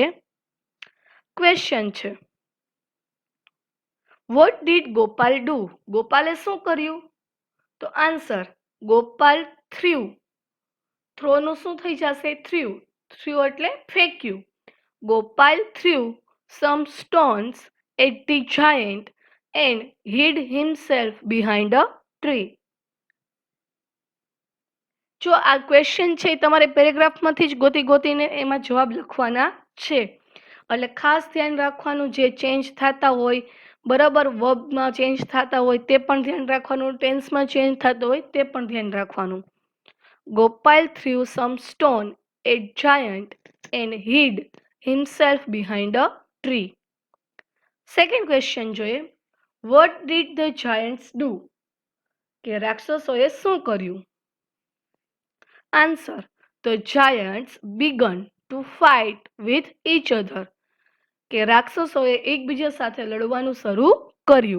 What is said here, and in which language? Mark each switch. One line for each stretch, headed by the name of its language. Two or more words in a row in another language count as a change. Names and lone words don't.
English: ક્વેશ્ચન છે, what did Gopal do?
Gujarati: ગોપાલે શું કર્યું? તો આન્સર, ગોપાલ થ્રુ. થ્રોનું શું થઈ જશે? થ્રુ. થ્રુ એટલે ફેંક્યું.
English: ગોપાલ થ્રુ some stones at the giant and hid himself behind a tree.
Gujarati: જો આ ક્વેશ્ચન છે તમારે પેરેગ્રાફમાંથી જ ગોતીને એમાં જવાબ લખવાના છે. એટલે ખાસ ધ્યાન રાખવાનું, જે ચેન્જ થતા હોય, બરાબર, વર્બમાં ચેન્જ થતા હોય તે પણ ધ્યાન રાખવાનું, ટેન્સમાં ચેન્જ થતો હોય તે પણ ધ્યાન રાખવાનું.
English: ગોપાલ threw some stone at giant and hid himself behind a tree. second question જોઈએ, what did the giants do?
Gujarati: કે રાક્ષસોએ શું કર્યું?
English: Answer, the giants began to fight with each other.
Gujarati: કે રાક્ષસોએ એકબીજા સાથે લડવાનું શરૂ કર્યું.